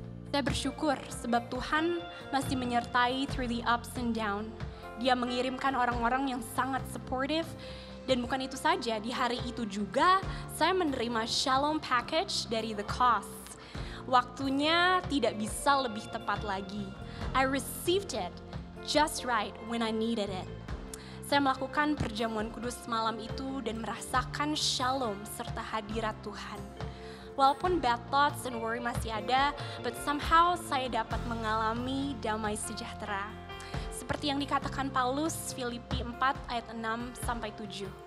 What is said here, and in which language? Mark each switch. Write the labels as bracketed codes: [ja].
[id] Saya bersyukur sebab Tuhan masih menyertai [en] through the ups and down. [id] Dia mengirimkan orang-orang yang sangat supportive. Dan bukan itu saja, di hari itu juga saya menerima Shalom Package dari The Cost. Waktunya tidak bisa lebih tepat lagi. [en] I received it just right when I needed it. [id] Saya melakukan perjamuan kudus malam itu dan merasakan shalom serta hadirat Tuhan. Walaupun [en] bad thoughts and worry [id] masih ada, [en] but somehow [id] saya dapat mengalami damai sejahtera. Seperti yang dikatakan Paulus, Filipi 4 ayat 6-7.